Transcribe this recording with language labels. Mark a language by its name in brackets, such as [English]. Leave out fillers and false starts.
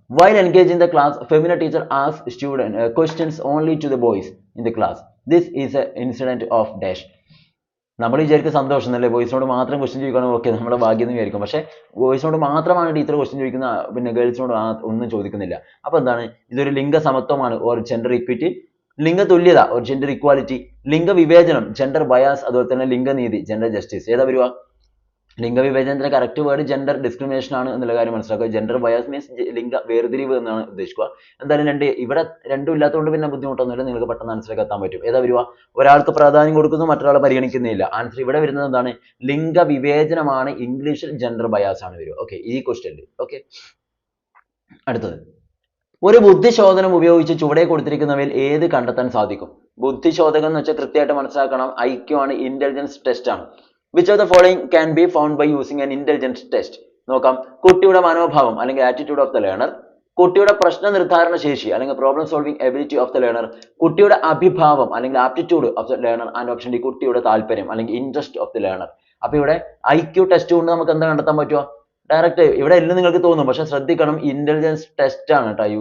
[English] While engaging the class, Femina teacher asks questions only to the boys in the class. This is an incident of dash. [Malayalam] നമ്മൾ വിചാരിക്കും സന്തോഷം അല്ലേ, ബോയ്സിനോട് മാത്രം question ചോദിക്കണം, okay നമ്മുടെ ഭാഗ്യം എന്ന് വിചാരിക്കും. പക്ഷേ ബോയ്സിനോട് മാത്രമാണ് ടീച്ചർ ക്വസ്റ്റ്യൻ ചോദിക്കുന്ന, പിന്നെ ഗേൾസിനോട് ഒന്നും ചോദിക്കുന്നില്ല. അപ്പോൾ എന്താണ്? ഇതൊരു ലിംഗ സമത്വമാണ്, ഓർ ജെൻഡർ ഇക്വിറ്റി, ലിംഗ തുല്യത ഓർ ജെൻഡർ ഇക്വാലിറ്റി, ലിംഗ വിവേചനം ജെൻഡർ ബയാസ്, അതുപോലെ തന്നെ ലിംഗനീതി ജെൻഡർ ജസ്റ്റിസ്. ഏതാ വരുക? ലിംഗവിവേചനത്തിന്റെ കറക്റ്റ് വേർഡ് ജെൻഡർ ഡിസ്ക്രിമിനേഷൻ ആണ് എന്നുള്ള കാര്യം മനസ്സിലാക്കുക. ജെൻഡർ ബയാസ് മീൻസ് ലിംഗ വേർതിരിവ് എന്നാണ് ഉദ്ദേശിക്കുക. എന്തായാലും ഇവിടെ രണ്ടും ഇല്ലാത്തതുകൊണ്ട് പിന്നെ ബുദ്ധിമുട്ടൊന്നുമില്ല, നിങ്ങൾക്ക് പെട്ടെന്ന് ആൻസറിലേക്ക് എത്താൻ പറ്റും. ഏതാ വരുക? ഒരാൾക്ക് പ്രാധാന്യം കൊടുക്കുന്നു, മറ്റൊരാളെ പരിഗണിക്കുന്നില്ല. ആൻസർ ഇവിടെ വരുന്നത് എന്താണ്? ലിംഗ വിവേചനമാണ്. ഇംഗ്ലീഷിൽ ജെൻഡർ ബയാസ് ആണ് വരിക. ഓക്കെ, ഈ ക്വസ്റ്റ്യനിൽ. ഓക്കെ, അടുത്തത്, ഒരു ബുദ്ധിശോധനം ഉപയോഗിച്ച് ചുവടെ കൊടുത്തിരിക്കുന്നവയിൽ ഏത് കണ്ടെത്താൻ സാധിക്കും? ബുദ്ധിശോധകം എന്ന് വെച്ചാൽ കൃത്യമായിട്ട് മനസ്സിലാക്കണം, IQ ആണ്, ഇന്റലിജൻസ് ടെസ്റ്റ് ആണ്. [English] Which of the following can be found by using an intelligence test? [Malayalam] നോക്കാം. കുട്ടിയുടെ മനോഭാവം അല്ലെങ്കിൽ ആറ്റിറ്റ്യൂഡ് ഓഫ് ദ ലേണർ, കുട്ടിയുടെ പ്രശ്ന നിർദ്ധാരണ ശേഷി അല്ലെങ്കിൽ problem solving ability of the learner, കുട്ടിയുടെ അഭിഭാവം അല്ലെങ്കിൽ aptitude of the learner, and option D കുട്ടിയുടെ താല്പര്യം അല്ലെങ്കിൽ ഇൻട്രസ്റ്റ് ഓഫ് ദ ലേണർ. അപ്പൊ ഇവിടെ IQ ടെസ്റ്റ് കൊണ്ട് നമുക്ക് എന്താ കണ്ടെത്താൻ പറ്റുക? ഡയറക്റ്റ് ഇവിടെ എല്ലാം നിങ്ങൾക്ക് തോന്നും, പക്ഷെ ശ്രദ്ധിക്കണം, ഇന്റലിജൻസ് ടെസ്റ്റ് ആണ് കേട്ടോ.